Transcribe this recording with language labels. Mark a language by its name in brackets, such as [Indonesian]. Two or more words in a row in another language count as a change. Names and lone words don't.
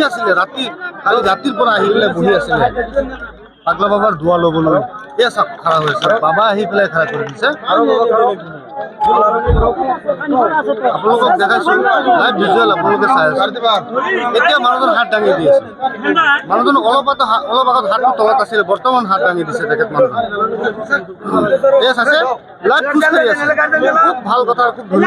[Assamese] আছিলে ৰাতি কালি ৰাতিৰ পৰা আহি পেলাই বহি আছিলে পাগলা বাবার দোয়া লবলৈ এয়া চাওক খাৰা হৈছে বাবা আহি পেলাই খাৰা কৰি দিছে আপোনালোকক দেখাইছো [English] live visual [Assamese] আপোনালোকে চাই আছে এতিয়া মানুহজন হাত দাঙি দি আছে মানুহজন অলপ আগত হাতটো তলত আছিলে বৰ্তমান হাত দাঙি দিছে তেখেত মানুহজন এয়া চাইছে লাইভ খোজকাঢ়ি আছে খুব ভাল কথা খুব